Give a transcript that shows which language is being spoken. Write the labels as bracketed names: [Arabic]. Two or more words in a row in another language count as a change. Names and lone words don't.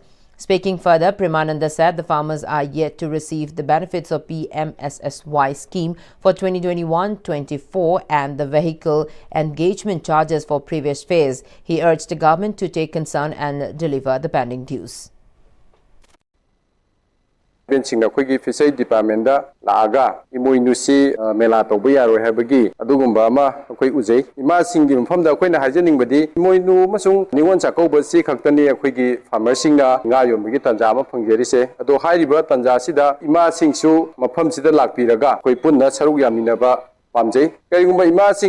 [English] Speaking further, Premananda said the farmers are yet to receive the benefits of Pm-Istv scheme for 2021-24 and the vehicle engagement charges for previous fairs. He urged the government to take concern and deliver the pending dues. [Manipuri] Benching na khoi [English] fishery department [Manipuri] da laaga imoinu si mela tobu yaro habagi adugumba ama khoi ujei ima sing gi mfam da khoi na hajening badi imoinu masung niwon chakau si khaktani khoi gi farmer sing na nga yom gi tanja ma phangjeri se ado hairiba tanja sida ima sing su mafam sida lakpiraga khoi punna saruk yamina ba pamjei kaigumba ima sing